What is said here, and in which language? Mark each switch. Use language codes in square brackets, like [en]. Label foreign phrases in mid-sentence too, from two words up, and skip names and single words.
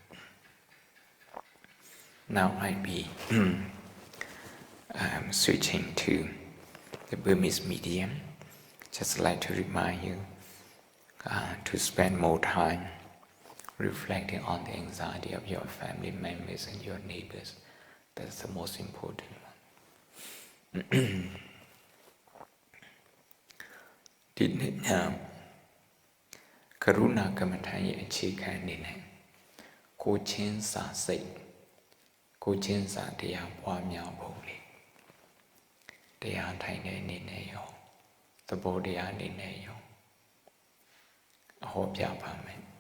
[en] Now I'll be switching to the Burmese medium. Just like to remind you to spend more time reflecting on the anxiety of your family members and your neighbors. That's the most important one. [my] ဒီနေ့ကရုဏာကမ္မထာရဲ့အခြေခံအနေနဲ့ကိုချင်းစာစိတ်ကိုချင်းစာတရားပွားများဖို့လေတရားထိုင်တဲ့အနေနဲ့ရောသဘောတရားအနေနဲ့ရောအဟောပြပါမယ်